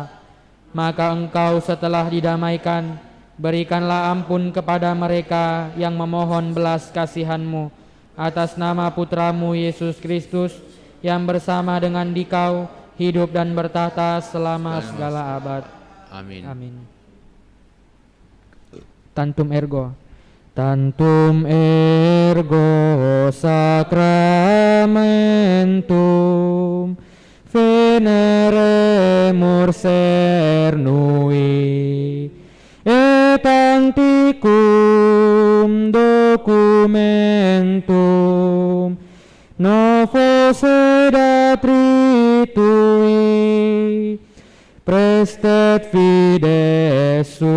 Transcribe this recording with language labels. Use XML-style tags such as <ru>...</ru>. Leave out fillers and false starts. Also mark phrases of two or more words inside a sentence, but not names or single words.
<id>Maka Engkau setelah didamaikan, berikanlah ampun kepada mereka yang memohon belas kasihan-Mu atas nama Putramu Yesus Kristus, yang bersama dengan Dikau hidup dan bertahta selama segala abad. Amin. Amin.</id> <la>Tantum ergo. Tantum ergo sacramentum veneremur cernui et antiquum documentum novo sedat ritui prestet fides</la>